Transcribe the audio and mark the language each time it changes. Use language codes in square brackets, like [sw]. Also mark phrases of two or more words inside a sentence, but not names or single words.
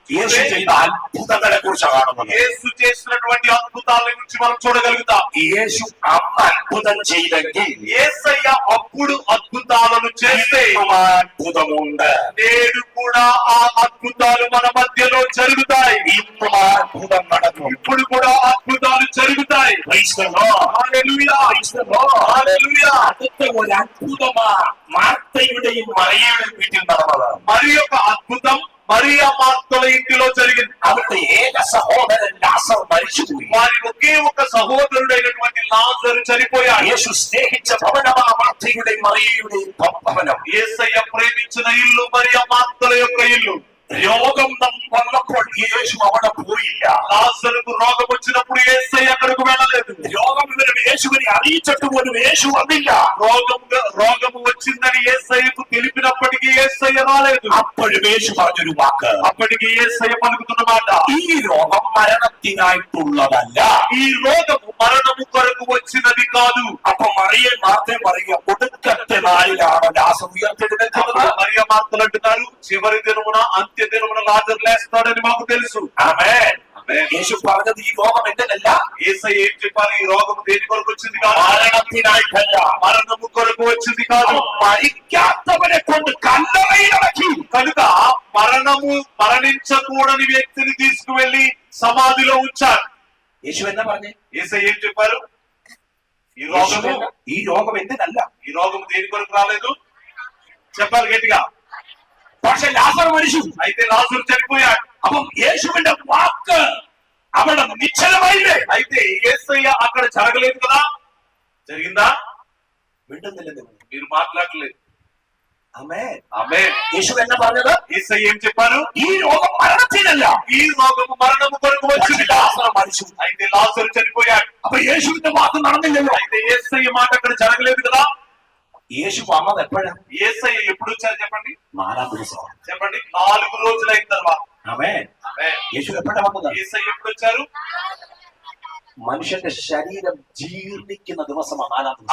[ml] യേശു [te] చూస్తే [ml] ചെയ്ത അത്ഭുതങ്ങളെ കുറിച്ച് കാണുന്നത്. [te] యేసు చేసినటువంటి అద్భుతాల గురించి మనం చూడగలుగుతాం. [ml] യേശു അന്ന് അത്ഭുതം ചെയ്തെങ്കിൽ [te] యేసయ్య అప్పుడు అద్భుతాలను చేస్తే [ml] ഇന്നും ആ അത്ഭുതമുണ്ട്. [te] నేడు కూడా ఆ అద్భుతాలు మన మధ్యలో జరుగుతాయి. [ml] ഇന്നും ആ അത്ഭുതം നടക്കും. [te] ఇప్పుడు కూడా అద్భుతాలు జరుగుతాయి. [en] Praise the Lord. [te] హల్లెలూయా. [en] Praise the Lord. [te] హల్లెలూయా. [ml] അടുത്ത ഒരു അത്ഭുതമാ മാർത്തയുടെയും മറിയയുടെയും വീട്ടിൽ നടന്നത്. [te] మరి ఒక అద్భుతం మరియ మార్తల ఇంటిలో జరిగింది. [ml] അവരുടെ ഏക സഹോദരൻ ലാസർ മരിച്ചുപോയി. [te] వారి ఒకే ఒక సహోదరుడైనటువంటి లాజరు చనిపోయాడు. [ml] യേശു സ്നേഹിച്ച ഭവനമാ മാർത്തയുടെയും മറിയയുടെയും ഭവനം. [te] యేసయ్య ప్రేమించిన ఇల్లు మరియ మార్తల యొక్క ఇల్లు. [ml] രോഗം വന്നപ്പോൾ യേശു അവിടെ പോയില്ല. [te] లాజరుకు రోగం వచ్చినప్పుడు యేసయ్య అక్కడికి వెళ్ళలేదు. [ml] രോഗം ഇവരുടെ യേശുവിനെ അറിയിച്ചിട്ട് പോലും യേശു വന്നില്ല. [te] రోగము వచ్చిందని యేసయ్యకు తెలిపినప్పటికీ యేసయ్య రాలేదు. [ml] അപ്പോഴും യേശു പറഞ്ഞൊരു വാക്ക്, [te] అప్పటికి యేసయ్య పలుకుతున్న మాట, [ml] ഈ രോഗം മരണത്തിനായിട്ടുള്ളതല്ല. [te] ఈ రోగము మరణము కొరకు వచ్చినది కాదు. [ml] അപ്പൊ മറിയ മാർത്തയും പറയുക, ഒടുക്കത്തെ നാളിലാണ് ലാസർ ഉയർത്തെഴുന്നേൽക്കുന്നത്. [te] మరియ మార్తలు అంటున్నారు, చివరి దినమున అంత్య దినమున లాజరు లేస్తాడని మాకు తెలుసు. [ml] ആമേൻ. യേശു പറഞ്ഞത് ഈ രോഗം എന്തിനല്ല, [te] యేసయ్య ఏం చెప్పాలి, ఈ రోగము దేని కొరకు వచ్చింది కాదు, [ml] മരണത്തിനായിട്ടല്ല, [te] మరణము కొరకు వచ్చింది కాదు. [ml] മരിക്കാത്തവനെ കൊണ്ട് കല്ലറയിലടക്കി. [te] కనుక మరణించకూడని వ్యక్తిని తీసుకువెళ్లి సమాధిలో ఉంచారు. [ml] യേശു എന്നാ പറഞ്ഞേ, [te] యేసయ్య ఏం చెప్పారు, [ml] ഈ രോഗം എന്തിനല്ല, [te] ఈ రోగం దేని కొరకు రాలేదు, చెప్పాలి గట్టిగా. [ml] പക്ഷെ ലാസർ മരിച്ചു. [te] అయితే లాజరు చనిపోయాడు. [ml] അപ്പം യേശുവിന്റെ വാക്ക് അവിടെ നിശ്ചലമായില്ലേ. [te] అయితే యేసయ్య అక్కడ జరగలేదు కదా, జరిగిందా, [ml] മിണ്ടുന്നില്ല [te] మీరు మాట్లాడలేదు. [ml] ആമേൻ. [te] ఆమేన్. [ml] യേശു എന്നാ പറഞ്ഞത്, [te] యేసయ్య ఏం చెప్పారు, [ml] ഈ രോഗം മരണത്തിനല്ല, [te] ఈ రోగము మరణము కొరకు వచ్చింది. [ml] ലാസർ മരിച്ചു. [te] అయితే లాజరు చనిపోయాడు. [ml] അപ്പൊ യേശുവിന്റെ വാക്ക് നടന്നില്ലല്ലോ. [te] అయితే యేసయ్య మాట అక్కడ జరగలేదు కదా. [ml] യേശു വന്നത് എപ്പോഴാ, [te] యేసయ్య ఎప్పుడు వచ్చారు చెప్పండి, [ml] 4వ ദിവസം. [te] చెప్పండి, 4 రోజులైన తర్వాత. ఆమేన్. ఆమేన్. [ml] യേശു എപ്പോഴാ వന്നത്, [te] యేసయ్య ఎప్పుడు వచ్చారు, మనుషుల శరీరం [ml] జీర్ణిക്കുന്ന ദിവസമാണ് 4వ ദിവസം.